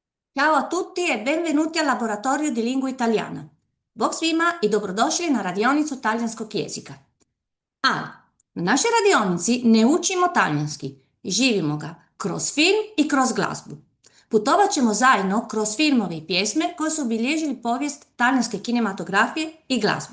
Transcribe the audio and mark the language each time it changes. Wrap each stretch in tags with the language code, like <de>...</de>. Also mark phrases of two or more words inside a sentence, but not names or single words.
<it>Ciao a tutti e benvenuti al laboratorio di lingua italiana.</it> <hr>Bog svima i dobrodošli na radionicu talijanskog jezika. Ali, na našoj radionici ne učimo talijanski, živimo ga kroz film i kroz glazbu. Putovat ćemo zajedno kroz filmove i pjesme koje su obilježili povijest talijanske kinematografije i glazbe.</hr>